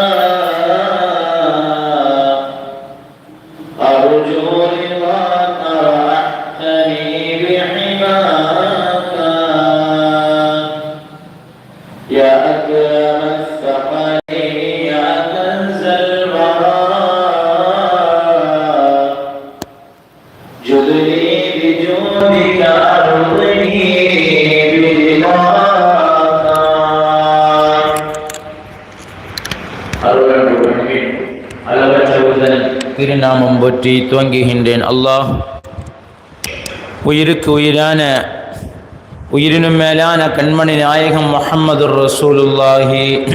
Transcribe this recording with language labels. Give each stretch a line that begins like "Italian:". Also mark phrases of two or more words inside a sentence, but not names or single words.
Arabic: أرجو رضاك وأحتمي بحماك يا أكرم الثقلين يا كنز الوراء جدني بجودك أرضني
Tamil: திருநாமம் போற்றி துவங்குகின்றேன். அல்லாஹ் உயிருக்கு உயிரான உயிரினும் மேலான கண்மணி நாயகம்
Arabic: محمد رسول الله